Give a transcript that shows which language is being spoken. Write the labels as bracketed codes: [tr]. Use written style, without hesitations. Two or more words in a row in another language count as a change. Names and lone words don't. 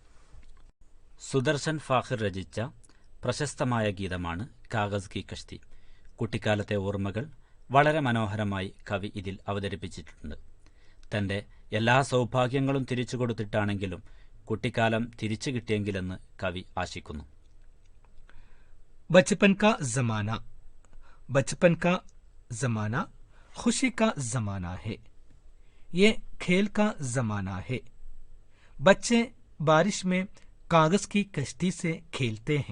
[ml] സുദർശൻ ഫാഖിർ രചിച്ച പ്രശസ്തമായ ഗീതമാണ് കാഗസ് കി കഷ്തി. കുട്ടിക്കാലത്തെ ഓർമ്മകൾ വളരെ മനോഹരമായി കവി ഇതിൽ അവതരിപ്പിച്ചിട്ടുണ്ട്. തന്റെ എല്ലാ സൗഭാഗ്യങ്ങളും തിരിച്ചു കൊടുത്തിട്ടാണെങ്കിലും കുട്ടിക്കാലം തിരിച്ചു കിട്ടിയെങ്കിലെന്ന് കവി ആശിക്കുന്നു. [hi] बचपन का जमाना. बचपन का जमाना खुशी का जमाना है. ये खेल का जमाना है. बच्चे बारिश में कागज की कश्ती से खेलते हैं.